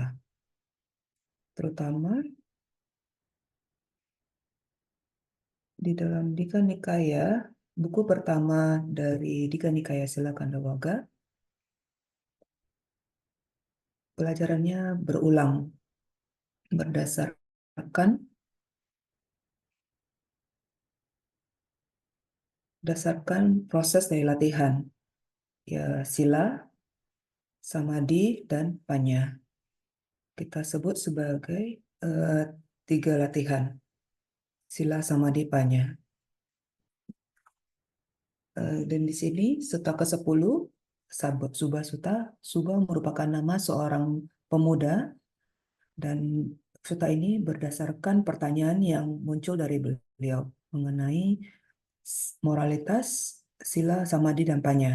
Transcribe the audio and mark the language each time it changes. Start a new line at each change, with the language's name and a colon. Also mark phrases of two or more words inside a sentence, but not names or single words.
Indonesian: Terutama di dalam Dingha Nikaya, buku pertama dari Dingha Nikaya Sila Kandawaga, pelajarannya berulang berdasarkan proses dari latihan, ya sila, samadhi, dan panya. Kita sebut sebagai 3 latihan, sila, samadhi, panya. Dan di sini sutta ke-10, Subha Sutta. Subha merupakan nama seorang pemuda, dan sutta ini berdasarkan pertanyaan yang muncul dari beliau mengenai moralitas, sila, samadhi, dan panya.